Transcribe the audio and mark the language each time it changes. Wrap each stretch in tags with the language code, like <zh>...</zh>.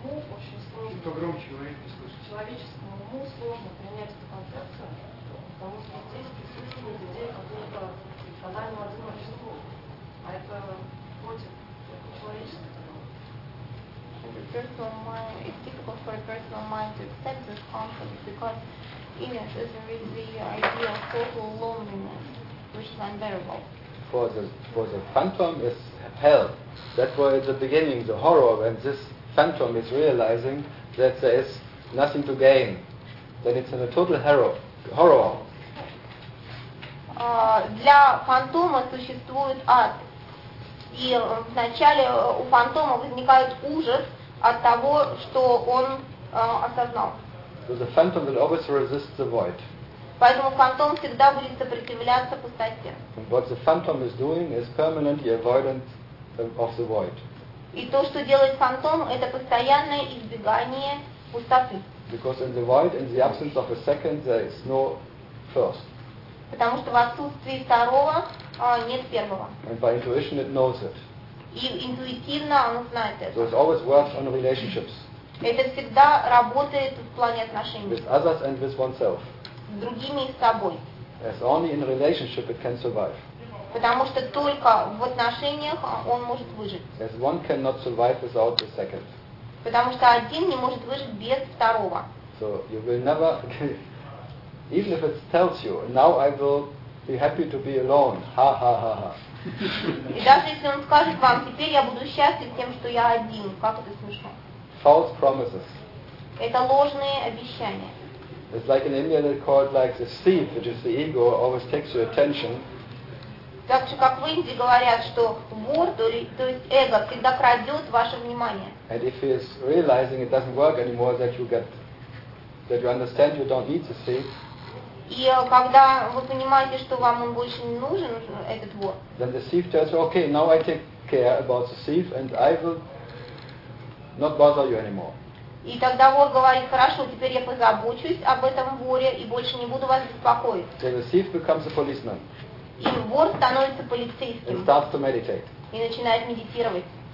<ru>Человеческому уму сложно принять эту концепцию, потому что здесь присутствует идея какого-то тотального одиночества, а это против человеческого.</ru> <en>It's difficult for a personal mind to accept this concept because in it is really the idea of total loneliness, which is unbearable. For the phantom is hell. That was at the beginning, the horror when this phantom is realizing that there is nothing to gain. Then it's in a total horror.</en> <ru>Для фантома существует ад. И вначале у фантома возникает ужас от того, что он осознал.</ru> <en>So the phantom will always resist the void.</en> <ru>Поэтому фантом всегда будет сопротивляться пустоте.</ru> <en>And what the phantom is doing is permanently avoidance of the void.</en> <ru>И то, что делает фантом, это постоянное избегание пустоты.</ru> <en>Because in the void, in the absence of a second, there is no first.</en> <ru>Потому что в отсутствии второго нет первого.</ru> <en>And by intuition it knows it.</en> <ru>И интуитивно оно знает это.</ru> <en>So it always works on relationships.</en> <ru>Это всегда работает в плане отношений.</ru> <en>With others and with oneself.</en> <ru>С другими и с собой.</ru> <en>As only in relationship it can survive.</en> <ru>Потому что только в отношениях он может выжить.</ru> <en>As one cannot survive without the second.</en> <ru>Потому что один не может выжить без второго.</ru> <en>So you will never, even if it tells you, now I will be happy to be alone. Ha ha ha ha.</en> <ru>И даже если он скажет вам, теперь я буду счастлив тем, что я один. Как это смешно?</ru> <en>False promises.</en> <ru>Это ложные обещания.</ru> <en>It's like in India they call it like the thief, which is the ego, always takes your attention.</en> <ru>Так же, как в Индии говорят, что вор, то есть эго, всегда крадет ваше внимание.</ru> <en>And if he is realizing it doesn't work anymore, that you understand you don't need to see.</en> <ru>И когда вы понимаете, что вам он больше не нужен, этот вор.</ru> <en>Then the thief tells you, okay, now I take care about the thief and I will not bother you anymore.</en> <ru>И тогда вор говорит, хорошо, теперь я позабочусь об этом воре и больше не буду вас беспокоить.</ru> <en>So the thief becomes a policeman.</en> <ru>И вор становится полицейским.</ru> <en>And starts to meditate.</en> <ru>И начинает медитировать.</ru>